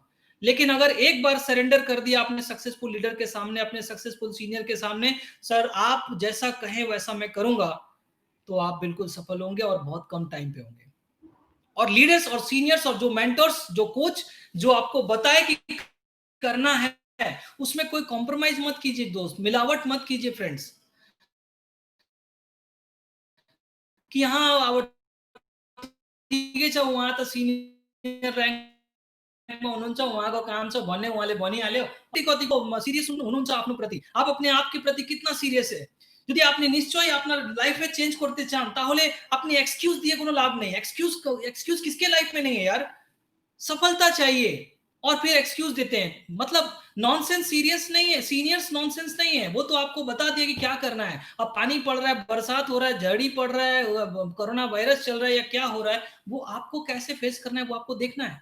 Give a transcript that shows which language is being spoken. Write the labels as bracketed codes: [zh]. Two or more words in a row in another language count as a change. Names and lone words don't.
[hi] लेकिन अगर एक बार सरेंडर कर दिया अपने [en] successful leader [hi] के सामने, अपने [en] successful senior [hi] के सामने, सर आप जैसा कहें वैसा मैं करूंगा, तो आप बिल्कुल सफल होंगे और बहुत कम टाइम पे होंगे। और लीडर्स और सीनियर्स और जो मेंटर्स, जो कोच, जो आपको बताए कि करना है, उसमें कोई कॉम्प्रोमाइज मत कीजिए दोस्त, मिलावट मत कीजिए फ्रेंड्स, कि [ne] हाँ ठिकै छ उहाँ त सिनियर र्याङ्कमा हुनुहुन्छ, उहाँको काम छ भन्ने उहाँले भनिहाल्यो। कतिको सिरियस हुनुहुन्छ आफ्नो प्रति, [hi] आप अपने आप के प्रति कितना সিরিয়াস है। [bn] যদি আপনি নিশ্চয়ই আপনার লাইফে চেঞ্জ করতে চান তাহলে আপনি এক্সকিউজ দিয়ে কোনো লাভ নেই। [hi] এক্সকিউজ किसके लाइफ में नहीं है यार, सफलता चाहिए और फिर एक्सक्यूज देते हैं। मतलब नॉनसेंस सीरियस नहीं है, सीनियर्स नॉनसेंस नहीं है, वो तो आपको बता दिया कि क्या करना है। अब पानी पड़ रहा है, बरसात हो रहा है, झड़ी पड़ रहा है, कोरोना वायरस चल रहा है या क्या हो रहा है, वो आपको कैसे फेस करना है वो आपको देखना है।